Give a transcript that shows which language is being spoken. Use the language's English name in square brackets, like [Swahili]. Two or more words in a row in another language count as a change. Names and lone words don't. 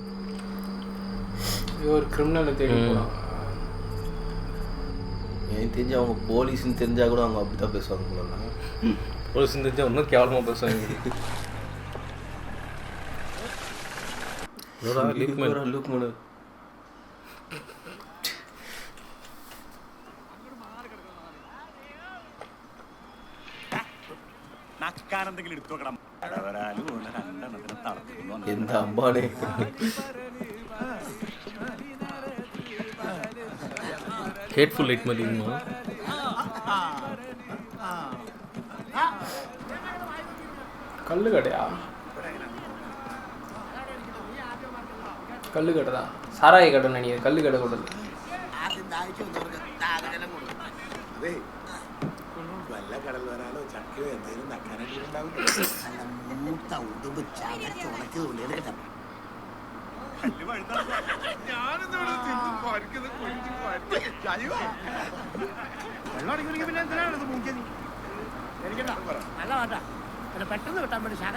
[Tamil] ஒரு கிரிமினலை தேடி போகிறான். எனக்கு தெரிஞ்சு அவங்க போலீஸ்ன்னு தெரிஞ்சால் கூட அவங்க அப்படி தான் பேசுவாங்க போல. போலீஸ் தெரிஞ்சால் இன்னும் கேவலமாக பேசுவாங்க. லுக் மனு [Malayalam] നക്കാനെന്തെങ്കിലും എടുത്തു വെക്കണം. എന്താ അമ്പാണേ. [English] hateful light [Tamil] மாதிரி இருக்குமா? கல்லு கடையா? கல்லு கடை தான். சாராய கடை நினைக்கிறேன். கல்லு கடை கூடாது. [Malayalam] അതെ വല്ല കടൽ വരാലോ ചക്കയോ എന്തെങ്കിലും നക്കാനായിട്ട് ഉണ്ടാവും. പെട്ടെന്ന് കിട്ടാൻ വേണ്ടി ശകല